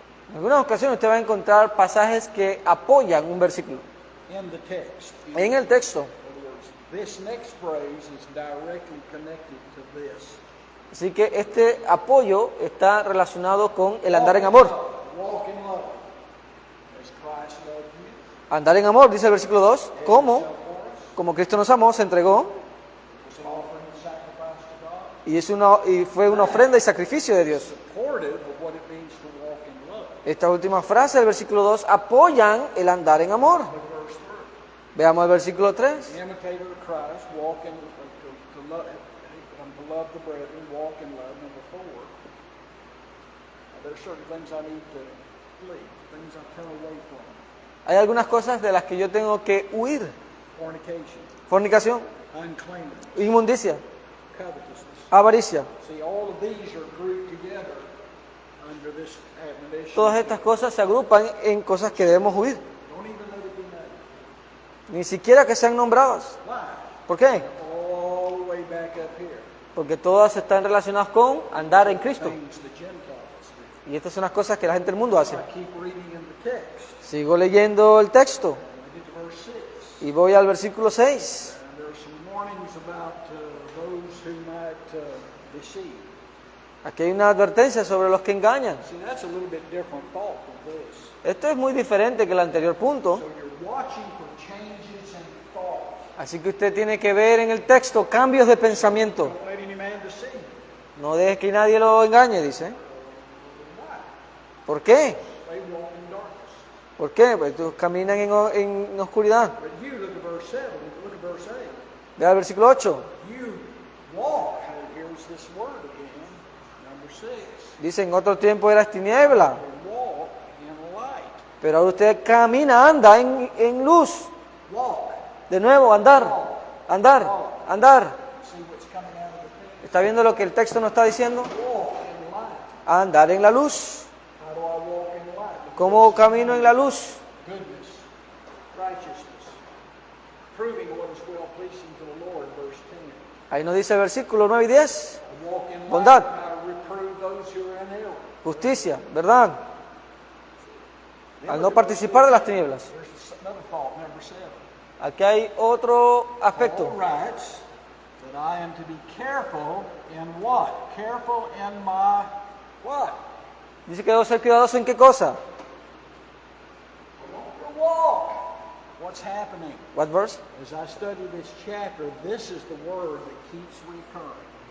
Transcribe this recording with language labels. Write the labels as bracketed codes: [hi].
[es] En algunas ocasiones usted va a encontrar pasajes que apoyan un versículo. [en] In the text. [es] En el texto. [en] In other words, this next phrase is directly connected to this. [es] Así que este apoyo está relacionado con el andar en amor. [en] Walk in love. As Christ loved you. [es] Andar en amor, dice el versículo 2, como Cristo nos amó, se entregó [en] It's an offering and sacrifice to God. [es] y fue una ofrenda y sacrificio de Dios. [en] Supportive of what it means to walk in love. [es] Esta última frase del versículo 2 apoyan el andar en amor. [en] Look at verse 3. [es] Veamos el versículo 3. [en] The imitator of Christ, walk in to love, to love the brethren, walk in love. Number 4. There are certain things I need to flee, things I turn away from. [es] Hay algunas cosas de las que yo tengo que huir. [en] Fornication, [es] Fornicación, [en] uncleanness, [es] inmundicia, [en] covetousness. [es] avaricia. [en] See, all of these are grouped together under this admonition. [es] Todas estas cosas se agrupan en cosas que debemos huir. [en] Don't even let it be noted. [es] Ni siquiera que sean nombradas. [en] Why? [es] ¿Por qué? [en] All the way back up here. [es] Porque todas están relacionadas con andar en Cristo. [en] Things the Gentiles do. [es] Y estas son las cosas que la gente del mundo hace. [en] I keep reading in the text. [es] Sigo leyendo el texto [en] We get to verse 6. [es] y voy al versículo 6. [en] And there are some warnings about those who might deceive. [es] Aquí hay una advertencia sobre los que engañan. [en] See, that's a little bit different thought than this. [es] Esto es muy diferente que el anterior punto. [en] So you're watching for changes in thought. [es] Así que usted tiene que ver en el texto cambios de pensamiento. [en] Don't let any man deceive you. [es] No deje que nadie lo engañe, dice. [en] Why? [es] ¿Por qué? [en] They walk in darkness. [es] ¿Por qué? Pues ellos caminan en oscuridad. [en] But you, look at verse 7, look at verse 8. [es] Vea el versículo 8. [en] You walk, and here's this word again, number 6. [es] Dice, en otro tiempo eras tiniebla, [en] You walk in light. [es] pero ahora usted camina, anda en luz. [en] Walk. [es] De nuevo, andar, andar, andar. [en] See what's coming out of the text? [es] ¿Está viendo lo que el texto nos está diciendo? [en] Walk in light. [es] Andar en la luz. [en] How do I walk in light? [es] ¿Cómo camino en la luz? [en] Goodness, righteousness, proving what is well pleasing to the Lord, verse 10. [es] Ahí nos dice el versículo 9 y 10. [en] I walk in light, [es] Bondad. [en] and I reprove those who are in error. [es] Justicia, ¿verdad? Al no participar de las tinieblas. [en] There's another thought, number 7. [es] Aquí hay otro aspecto. [en] Paul writes that I am to be careful in what? Careful in my what? [es] Dice que debo ser cuidadoso en qué cosa. [en] The walk. What's happening? What verse? As I study this chapter, this is the word that keeps recurring.